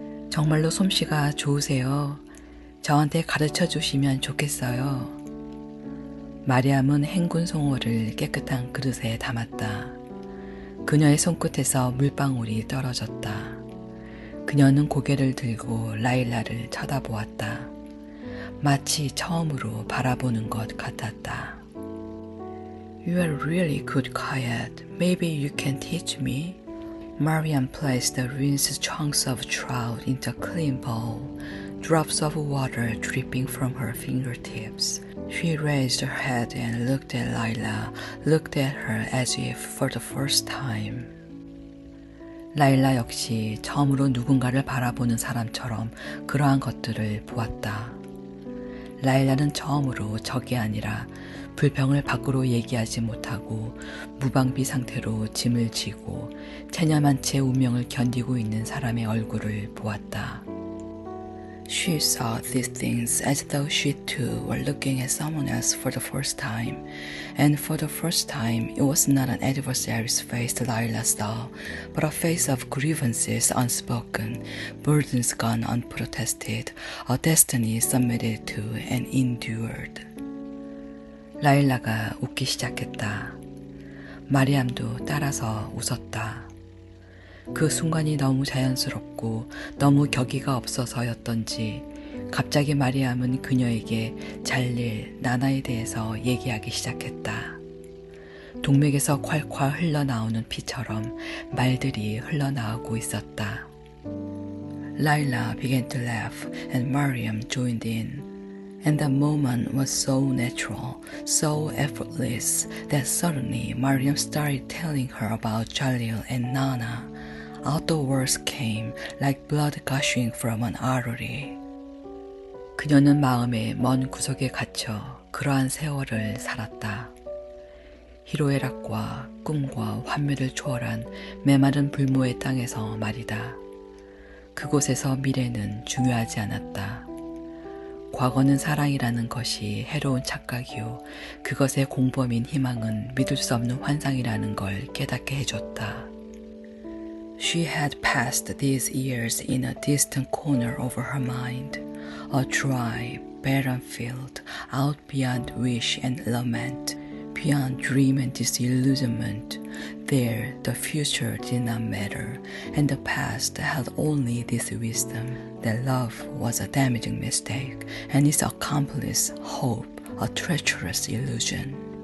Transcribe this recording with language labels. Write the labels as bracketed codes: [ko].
[ko] 정말로 솜씨가 좋으세요. 저한테 가르쳐 주시면 좋겠어요. 마리암은 행군 송어를 깨끗한 그릇에 담았다. 그녀의 손끝에서 물방울이 떨어졌다. 그녀는 고개를 들고 라일라를 쳐다보았다. 마치 처음으로 바라보는 것 같았다. [en] You are really good kayak. Maybe you can teach me? Mariam placed the rinsed chunks of trout into a clean bowl, drops of water dripping from her fingertips. She raised her head and looked at Layla, looked at her as if for the first time. [ko] 라일라 역시 처음으로 누군가를 바라보는 사람처럼 그러한 것들을 보았다. 라일라는 처음으로 적이 아니라 불평을 밖으로 얘기하지 못하고 무방비 상태로 짐을 지고 체념한 채 운명을 견디고 있는 사람의 얼굴을 보았다. [en] She saw these things as though she too were looking at someone else for the first time, and for the first time it was not an adversary's face Layla saw, but a face of grievances unspoken, burdens gone unprotested, a destiny submitted to and endured. [ko] 라일라가 웃기 시작했다. 마리암도 따라서 웃었다. 그 순간이 너무 자연스럽고 너무 격의가 없어서였던지 갑자기 마리암은 그녀에게 잘릴 나나에 대해서 얘기하기 시작했다. 동맥에서 콸콸 흘러나오는 피처럼 말들이 흘러나오고 있었다. [en] Layla began to laugh and Mariam joined in. And the moment was so natural, so effortless, that suddenly Mariam started telling her about Jalil and Nana. Out the words came like blood gushing from an artery. [ko] 그녀는 마음의 먼 구석에 갇혀 그러한 세월을 살았다. 희로애락과 꿈과 환멸을 초월한 메마른 불모의 땅에서 말이다. 그곳에서 미래는 중요하지 않았다. 과거는 사랑이라는 것이 해로운 착각이요, 그것의 공범인 희망은 믿을 수 없는 환상이라는 걸 깨닫게 해줬다. [en] She had passed these years in a distant corner of her mind, a dry, barren field, out beyond wish and lament, beyond dream and disillusionment. There, the future did not matter, and the past held only this wisdom, that love was a damaging mistake, and its accomplice, hope, a treacherous illusion.